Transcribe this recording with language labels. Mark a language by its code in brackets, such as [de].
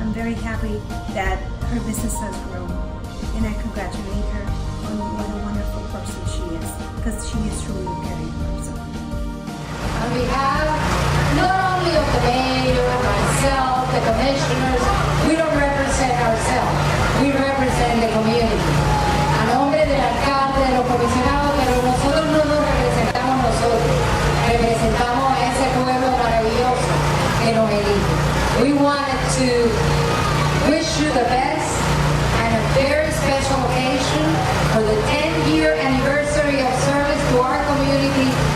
[en] I'm very happy that her business has grown, and I congratulate her on what a wonderful person she is, because she is truly a caring person. On behalf not only of the mayor, myself, the commissioners, we don't represent ourselves, we represent the community. [es] A nombre del alcalde, de los comisionados, pero nosotros no nos representamos nosotros, representamos a ese pueblo maravilloso que nos elige. [en] We wanted to wish you the best and a very special occasion for the 10-year anniversary of service to our community.